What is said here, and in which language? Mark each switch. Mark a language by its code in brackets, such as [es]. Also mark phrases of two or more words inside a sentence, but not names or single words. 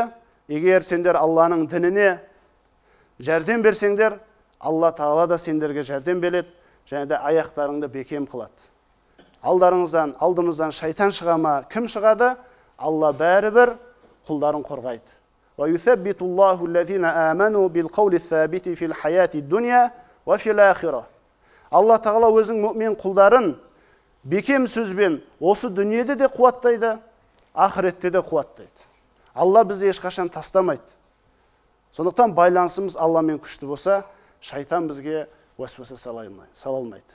[kk] Егер сендер Алланың дініне жәрдем берсеңдер, Алла Тағала да сендерге жәрдем береді, және де аяқтарыңды бекем қылады. Алдымыздан шайтан шыға ма, кім шығады? Алла бәрібір құлдарын қорғайды. [ar] ويثبت الله الذين آمنوا بالقول الثابت في الحياة الدنيا وفي الآخرة. [kk] Алла Тағала өзінің мүмин құлдарын бекем сөзбен осы дүниеде де қуаттайды, ақыретте де қуаттайды. Алла бізді ешқашан тастамайды. Сондықтан байланысымыз Алламен күшті болса, шайтан бізге уәсуәсе сала алмайды.